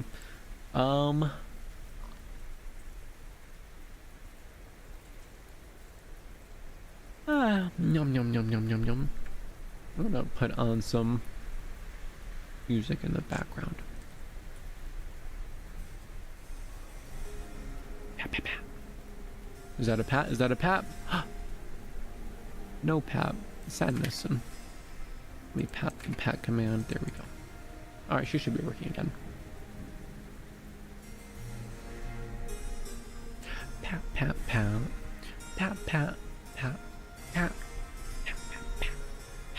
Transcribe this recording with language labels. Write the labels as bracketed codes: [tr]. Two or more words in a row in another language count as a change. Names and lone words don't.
[en] Nom nom nom nom nom nom. I'm gonna put on some music in the background. Pat, pat, pat. Is that a pat? Is that a pat? No pat. Sadness. And let me pat command. There we go. Alright, she should be working again. Pat, pat, pat. Pat, pat, pat, pat. Pat, pat, pat, pat.